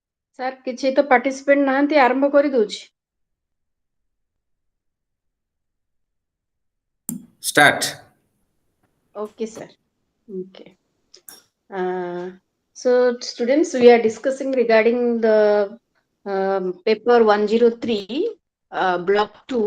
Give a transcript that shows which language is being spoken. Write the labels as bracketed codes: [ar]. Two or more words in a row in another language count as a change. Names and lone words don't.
[or] सर किछि तो पार्टिसिपेंट नाहंती आरंभ करि दोछि [en] Start. Okay sir. Okay. So students, we are discussing regarding the paper 103 block 2.